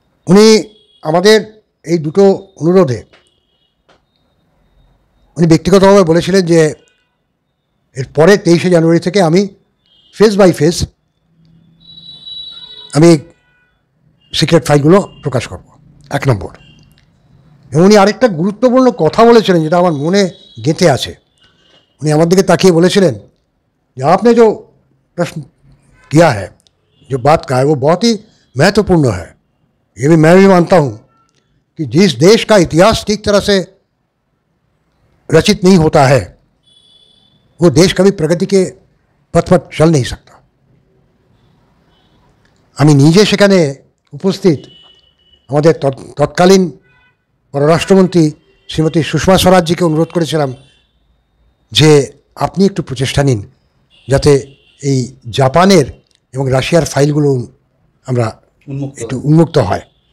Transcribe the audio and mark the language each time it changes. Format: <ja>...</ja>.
<bn>উনি আমাদের এই দুটো অনুরোধে উনি ব্যক্তিগতভাবে বলেছিলেন যে এর পরে 23শে জানুয়ারি থেকে আমি ফেজ বাই ফেজ আমি সিক্রেট ফাইলগুলো প্রকাশ করব, 1 নম্বর। এবং উনি আরেকটা গুরুত্বপূর্ণ কথা বলেছিলেন যেটা আমার মনে গেঁথে আছে। উনি আমার দিকে তাকিয়ে বলেছিলেন যে</bn> <hi>आपने जो प्रश्न किया है, जो बात कहा है, वो बहुत ही महत्वपूर्ण है। ये भी मैं भी मानता हूँ कि जिस देश का इतिहास ठीक तरह से रचित नहीं होता है वो देश कभी प्रगति के पथ पर चल नहीं सकता।</hi> <bn>আমি নিজে সেখানে উপস্থিত আমাদের তৎকালীন পররাষ্ট্রমন্ত্রী শ্রীমতী সুষমা স্বরাজজিকে অনুরোধ করেছিলাম যে আপনি একটু প্রচেষ্টা নিন যাতে এই জাপানের এবং রাশিয়ার ফাইলগুলো আমরা একটু উন্মুক্ত হয়।</bn>